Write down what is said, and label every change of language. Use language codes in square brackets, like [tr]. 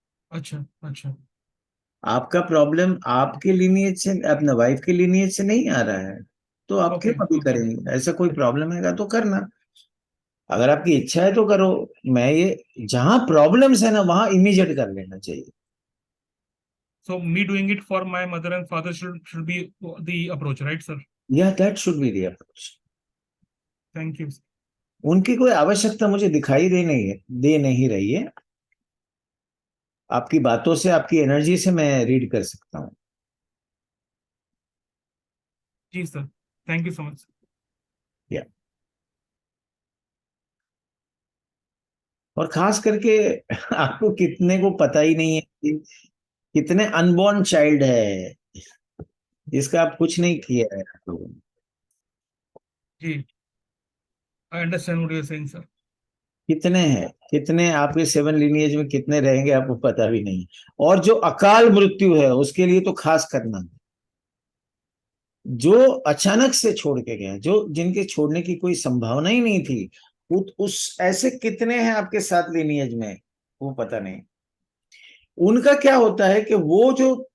[hi] अच्छा, अच्छा। आपका प्रॉब्लम आपके लिनिएज से, अपने वाइफ के लिनिएज से नहीं आ रहा है, तो आप [en] okay, [hi] क्यों अभी [en] Okay. [hi] करेंगे? ऐसा कोई प्रॉब्लम है तो करना, अगर आपकी इच्छा है तो करो। मैं ये जहां प्रॉब्लम्स है ना, वहां इमीडिएट कर लेना चाहिए। [en] So me doing it for my mother and father should be the approach, right, sir? या that should be the approach. Thank you. [hi] उनकी कोई आवश्यकता मुझे दिखाई दे नहीं रही है। आपकी बातों से, आपकी एनर्जी से मैं रीड कर सकता हूँ। [en] जी sir. Thank you so much. [hi] या और खास करके आपको कितने को पता ही नहीं है कि कितने अनबॉर्न चाइल्ड है जिसका आप कुछ नहीं किया है आप लोगों ने। [en] जी, I understand what you're saying, sir. [hi] कितने हैं, कितने आपके 7 लिनिएज में कितने रहेंगे आपको पता भी नहीं। और जो अकाल मृत्यु है उसके लिए तो खास करना, जो अचानक से छोड़ के गए, जो जिनके छोड़ने की कोई संभावना ही नहीं थी, उस ऐसे कितने हैं आपके साथ लिनिएज में, वो पता नहीं। उनका क्या होता है कि वो जो